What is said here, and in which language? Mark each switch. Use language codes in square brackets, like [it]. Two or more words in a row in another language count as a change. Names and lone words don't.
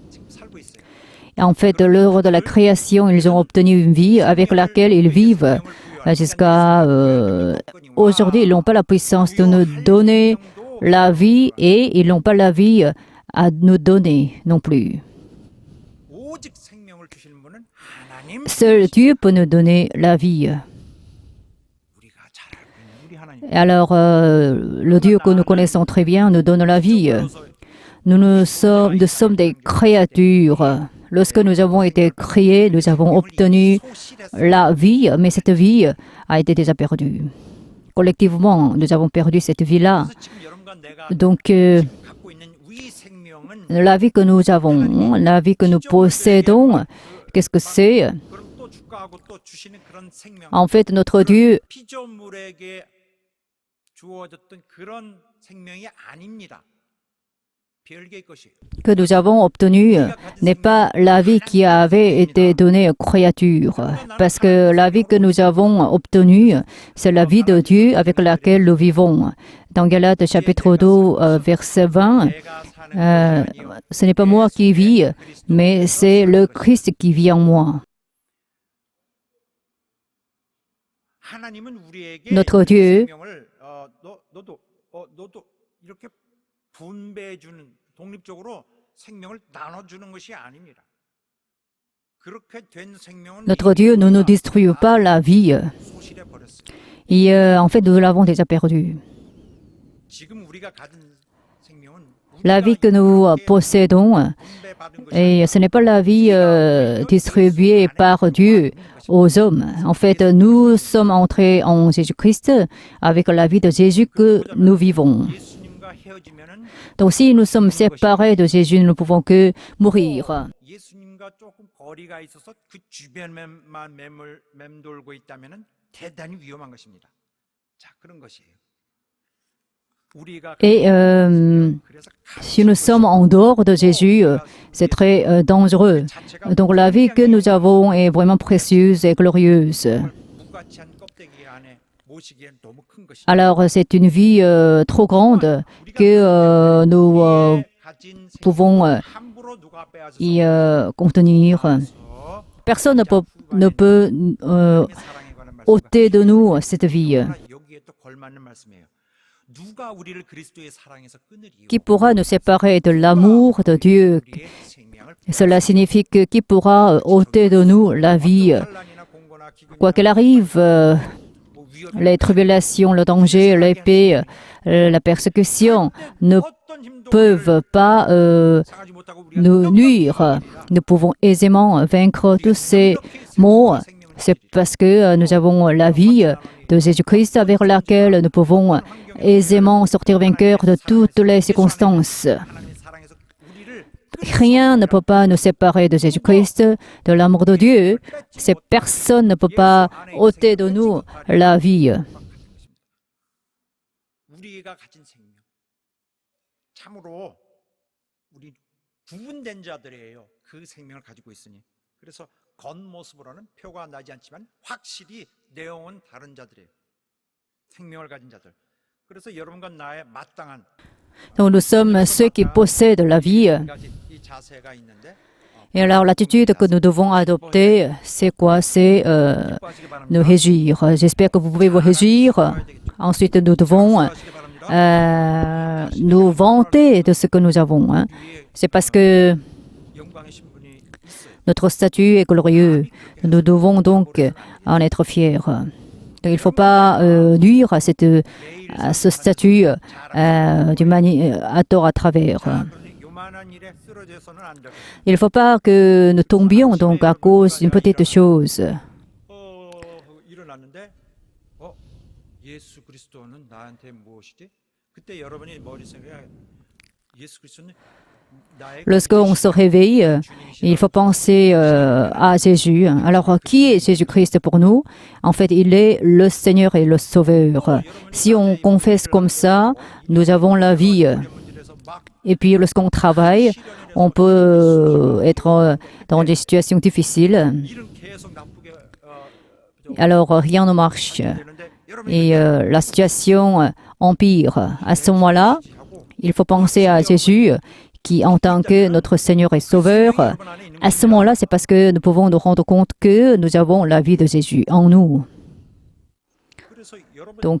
[fr] En fait, lors de la création, ils ont obtenu une vie avec laquelle ils vivent jusqu'à aujourd'hui, ils n'ont pas la puissance de nous donner la vie et ils n'ont pas la vie à nous donner non plus. [ko] 오직 생명을 주시는 분은 하나님. [fr] Seul Dieu peut nous donner la vie. [ko] 우리가 잘 알고 있는 우리 하나님. [fr] Et alors, le Dieu que nous connaissons très bien nous donne la vie. Nous sommes des créatures. Lorsque nous avons été créés, nous avons obtenu la vie, mais cette vie a été déjà perdue. Collectivement, nous avons perdu cette vie-là. [ko] 그래서 지금 여러분과 내가 [fr] Donc, [ko] 갖고 있는 우리 생명은 [fr] la vie que nous avons, la vie que nous possédons, qu'est-ce que c'est? [ko] 그럼 또 주가하고 또 주시는 그런 생명. [fr] En fait, notre Dieu [ko] 피조물에게 주어졌던 그런 생명이 아닙니다. 별개의 것이에요. [fr] que nous avons obtenu n'est pas la vie qui avait été donnée aux créatures, parce que la vie que nous avons obtenue, c'est la vie de Dieu avec laquelle nous vivons. Dans Galates chapitre 2, verset 20, [ko] 내가 사는 것이 아니요 [fr] ce n'est pas moi qui vis, mais c'est le Christ qui vit en moi. [ko] 하나님은 우리에게 [fr] Notre Dieu [ko] 생명을 너도 이렇게 분배해 주는 독립적으로 생명을 나눠 주는 것이 아닙니다. 그렇게 된 생명은 [fr] Notre Dieu ne nous distribue pas la vie. [ko] 소실해 버렸어요. [fr] Et en fait, nous l'avons déjà perdue. [ko] 지금 우리가 가진 생명은 [fr] La vie que nous possédons, [ko] 분배받은 것이 [fr] et ce n'est pas la vie distribuée par Dieu aux hommes. En fait, nous sommes entrés en Jésus-Christ avec la vie de Jésus que nous vivons. [ko] 예수님과 헤어지면은 [fr] Donc, si nous sommes séparés de Jésus, nous ne pouvons que mourir. [ko] 예수님과 조금 거리가 있어서 그 주변에만 맴돌고 있다면은 대단히 위험한 것입니다. 자, 그런 것이에요. 우리가 [fr] Et [ko] 그래서 [fr] si nous sommes en dehors de Jésus, c'est très dangereux. Donc, la vie que nous avons est vraiment précieuse et glorieuse. [ko] 무가치한 껍데기 안에 모시기엔 너무 큰 것이죠. [fr] Alors, c'est une vie trop grande que nous [ko] 가진 [fr] pouvons [ko] 함부로 누가 빼앗아서 [fr] y contenir. Personne ne peut [ko] 사랑에 관한 말씀. [fr] ôter de nous cette vie. [ko] 여기에 또 걸맞는 말씀이에요. 누가 우리를 그리스도의 사랑에서 끊으리요? [fr] Qui pourra nous séparer de l'amour de Dieu? [ko] 우리의 생명을 [fr] Cela signifie que qui pourra ôter de nous la vie? [ko] 환난이나 공고나 기근이나 [fr] Quoi qu'il arrive, [ko] 뭐 위협이 [fr] les tribulations, le danger, l'épée, la persécution ne [ko] 어떤 힘도 [fr] peuvent pas [ko] 상하지 못하고 우리가 [fr] nous nuire. Nous pouvons aisément vaincre tous ces maux. C'est parce que nous avons la vie de Jésus-Christ avec laquelle nous pouvons aisément sortir vainqueurs de toutes les circonstances. [ko] 하나님의 사랑에서 우리를 [fr] Rien ne peut pas nous séparer de Jésus-Christ, de l'amour de Dieu. Cette personne ne peut pas ôter de nous la vie. [ko] 우리가 가진 생명 참으로 우리 구분된 자들이에요. 그 생명을 가지고 있으니 그래서 겉모습으로는 표가 나지 않지만 확실히 내용은 다른 자들이에요. 생명을 가진 자들. 그래서 여러분과 나의 마땅한 [fr] Donc nous sommes ceux qui possèdent la vie. [ko] 한 가지 이 자세가 있는데 [fr] Et alors l'attitude que nous devons adopter, c'est quoi? C'est [ko] 기뻐하시기 바랍니다. [fr] nous réjouir. J'espère que vous pouvez vous réjouir. Ensuite, nous devons [ko] 기뻐하시기 바랍니다. [fr] nous vanter de ce que nous avons. Hein. C'est parce que [ko] 영광의 신분이 있어요. [fr] notre statut est glorieux. Nous devons donc en être fiers. Donc, il ne faut pas nuire à ce statut à tort à travers. [ko] 그러니 요만한 일에 쓰러져서는 안 될 것입니다. [fr] Il ne faut pas que nous tombions donc à cause d'une petite chose. [ko] 일어났는데 예수 그리스도는 나한테 무엇이지? 그때 여러분이 머릿속에 예수 그리스도는 나의 [fr] Lorsqu'on se réveille, il faut penser à Jésus. Alors, qui est Jésus-Christ pour nous? En fait, il est le Seigneur et le Sauveur. Si on confesse comme ça, nous avons la vie. [ko] 문제에서 막 [fr] Et puis, lorsqu'on travaille, on peut être dans des situations difficiles. [ko] 일은 계속 나쁘게 [fr] Alors, rien ne marche. [ko] 되는데 여러분이 [fr] Et la situation empire. À ce moment-là, il faut penser à Jésus qui, en tant que notre Seigneur et Sauveur, à ce moment-là, c'est parce que nous pouvons nous rendre compte que nous avons la vie de Jésus en nous. Donc,